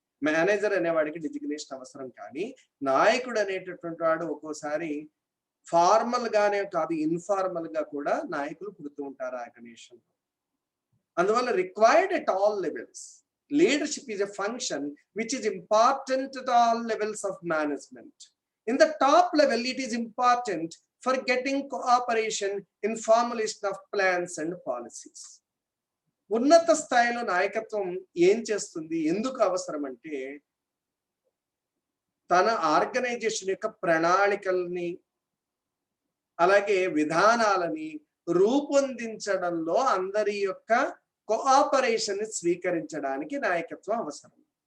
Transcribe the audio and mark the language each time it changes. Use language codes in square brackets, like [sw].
[te] Manager అనేవాడికి designation అవసరం, కానీ నాయకుడు అనేటటువంటి వాడు ఒక్కోసారి ఫార్మల్ గానే కాదు, ఇన్ఫార్మల్ గా కూడా నాయకులు పుడుతూ ఉంటారు ఆర్గనైజేషన్. [en] అందువల్ల required at all levels. Leadership is a function which is important at all levels of management. In the top level, it is important for getting cooperation in formulation of plans and policies. [te] ఉన్నత స్థాయిలో నాయకత్వం ఏం చేస్తుంది, ఎందుకు అవసరం అంటే తన organisation యొక్క ప్రణాళికల్ని అలాగే విధానాలని రూపొందించడంలో అందరి యొక్క కోఆపరేషన్ ని స్వీకరించడానికి నాయకత్వం అవసరం.